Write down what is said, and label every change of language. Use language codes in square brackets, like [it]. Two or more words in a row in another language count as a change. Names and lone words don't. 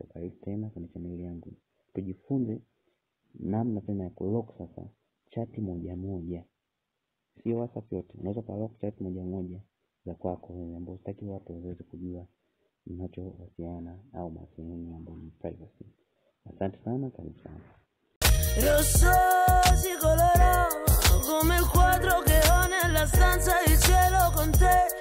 [sw] Karibu tena kwenye channel yangu. Tujifunze namna tena ya kulock sasa chat moja moja. Sio WhatsApp yote. Unaweza kulock chat moja moja za kwako wewe ambao hutaki watu waweze kujua unachowasiliana au mawasiliano ambayo ni privacy. Asante sana, karibu sana. [it] Rossosi colorati come il quadro che ho nella stanza, il cielo con te.